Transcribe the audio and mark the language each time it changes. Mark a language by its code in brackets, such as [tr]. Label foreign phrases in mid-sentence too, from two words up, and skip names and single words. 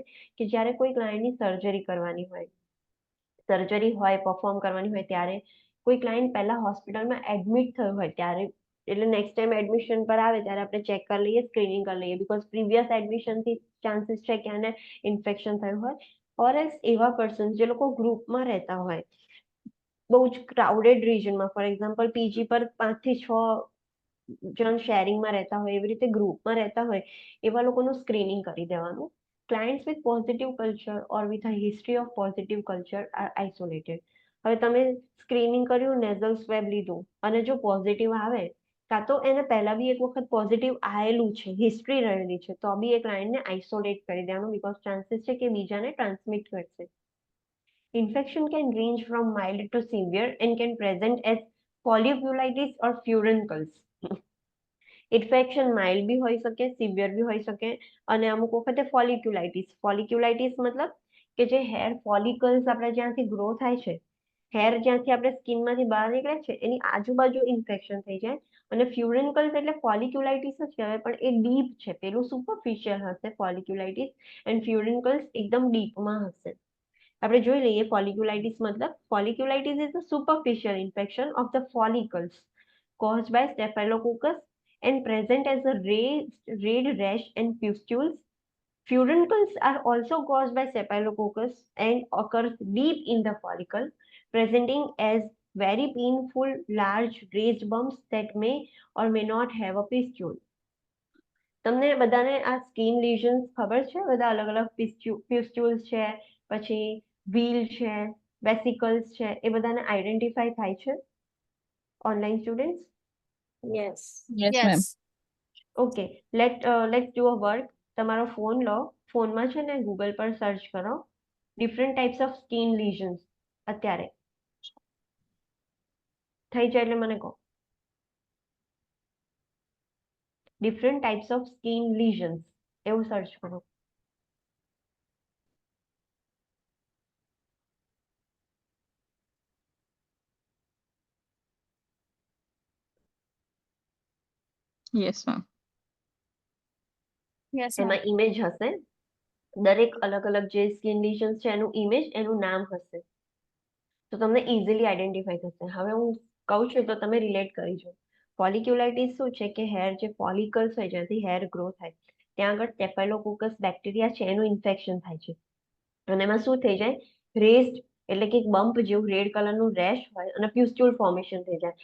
[gu] કે જ્યારે કોઈ ક્લાયન્ટની સર્જરી કરવાની હોય, સર્જરી હોય પરફોર્મ કરવાની હોય ત્યારે, કોઈ ક્લાયન્ટ પહેલા હોસ્પિટલમાં એડમિટ થયું હોય ત્યારે, એટલે [en] next time [gu] એડમિશન પર આવે ત્યારે આપણે ચેક કરી લઈએ, સ્ક્રીનિંગ કરી લઈએ, બીકોઝ પ્રીવિયસ એડમિશનથી ચાન્સીસ છે કે આને ઇન્ફેક્શન થયું હોય. [en] or else [gu] એવા પર્સન જે લોકો ગ્રુપમાં રહેતા હોય, બહુ જ ક્રાઉડેડ રિજનમાં, [en] for example [gu] પીજી પર 5 થી 6 જણ શેરિંગમાં રહેતા હોય, એવી રીતે ગ્રુપમાં રહેતા હોય, એવા લોકોનું સ્ક્રીનિંગ કરી દેવાનું. [en] Clients with positive culture or with a history of positive culture are isolated. [gu] હવે તમે સ્ક્રીનિંગ કર્યું, નેઝલ સ્વેબ લીધું અને જો પોઝિટિવ આવે, કાં તો એને પહેલા બી એક વખત પોઝિટિવ આવેલું છે, હિસ્ટ્રી રહેલી છે, તો બી એ ક્લાયન્ટને આઇસોલેટ કરી દેવાનું, બીકોઝ ચાન્સીસ છે કે બીજાને ટ્રાન્સમિટ કરશે. [en] Infection can range from mild to severe and can present as folliculitis or furuncles. [gu] ઇન્ફેક્શન માઇલ્ડ બી હોઈ શકે, સિવિયર બી હોઈ શકે, અને અમુક વખતે ફોલિક્યુલાઇટિસ મતલબ કે જે [en] hair follicles [gu] આપણે જ્યાંથી ગ્રો થાય છે, હેર જ્યાંથી આપણે સ્કિનમાંથી બહાર નીકળે છે એની આજુબાજુ ઇન્ફેક્શન થઈ જાય. અને ફ્યુરિન્કલ્સ એટલે ફોલિક્યુલાઇટિસ જ કહેવાય, પણ એ ડીપ છે, પેલું સુપરફિશિયલ હશે ફોલિક્યુલાઇટિસ, એન્ડ ફ્યુરિન્કલ્સ એકદમ ડીપમાં હશે. આપણે જોઈ લઈએ ફોલિક્યુલાઇટિસ મતલબ. [en] folliculitis is a superficial infection of the follicles caused by Staphylococcus and present as a red rash and pustules. Furuncles are also caused by Staphylococcus and occurs deep in the follicle, presenting as very painful large raised bumps that may or may not have a pustule. [gu] તમને બધાને આ [en] skin lesions [gu] ખબર છે? બધા અલગ અલગ પ્યુસ્ટ્યુલ્સ છે, પછી વ્હીલ છે, વેસિકલ્સ છે, એ બધાને આઈડેન્ટિફાઈ થાય છે [en] online students? Yes. Yes, ma'am. Yes. OK, let's do a work. [gu] તમારો ફોન લો, ફોનમાં છે ને ગૂગલ પર સર્ચ કરો [en] different types of skin lesions. [gu] અત્યારે થઈ જાય એટલે મને કહો. [en] different types of skin lesions [gu] એવું સર્ચ કરો. [en] Yes, ma'am. Yes, ma'am. [gu] એમાં ઇમેજ હશે, દરેક અલગ અલગ જે [en] skin lesions [gu] છે એનું ઇમેજ, એનું નામ હશે, તો તમને ઇઝીલી આઈડેન્ટિફાઈ થશે. હવે હું કહું છું તો તમે રિલેટ કરી જો. ફોલિક્યુલાઇટિસ શું છે કે હેર જે ફોલિકલ્સ હોય જ્યાંથી [en] hair grow [gu] થાય ત્યાં આગળ [en] Staphylococcus bacteria [gu] છે એનું ઇન્ફેક્શન થાય છે, અને એમાં શું થઈ જાય, રેસ્ડ એટલે કે બમ્પ જેવું રેડ કલરનું રેશ હોય અને [en] pustule formation [gu] થઈ જાય.